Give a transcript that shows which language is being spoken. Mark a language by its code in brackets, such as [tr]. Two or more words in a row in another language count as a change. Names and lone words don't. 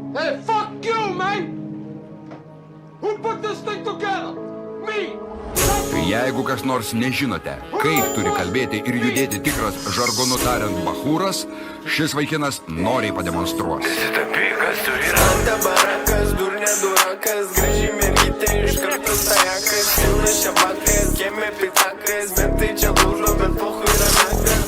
[en] Hey, fuck you, man! Who put this thing together? Me! [lt] Jeigu kas nors nežinote, kaip turi kalbėti ir judėti tikras žargonu tariant bachūras, šis vaikinas noriai pademonstruos. Tapikas turi rantą barakas, durnė durakas, graži mergytė iš karto stajakas, pilna šabakas, kieme pitakas, bet tai čia lūžo, bet pohui yra mekas.